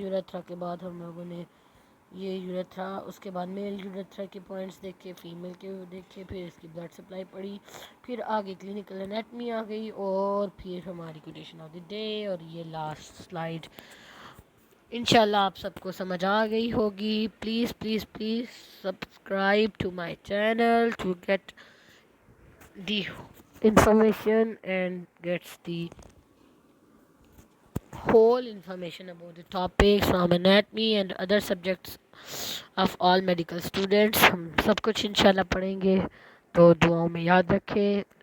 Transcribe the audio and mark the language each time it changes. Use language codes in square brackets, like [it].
[ur] یوریتھرا کے بعد ہم لوگوں نے یہ یوریتھرا، اس کے بعد میل یوریتھرا کے پوائنٹس دیکھے، فیمیل کے دیکھے. پھر اس کی بلڈ سپلائی پڑھی. پھر آگے کلینکل انیٹمی آ گئی، اور پھر ہماری کوٹیشن آف دی ڈے اور یہ لاسٹ سلائیڈ. انشاءاللہ آپ سب کو سمجھ آ گئی ہوگی. [en] Please please please subscribe to my channel to get the information and gets the whole information about the topics from anatomy and other subjects of all medical students. [ur] ہم سب کچھ انشاءاللہ پڑھیں گے، تو دعاؤں میں یاد رکھیں.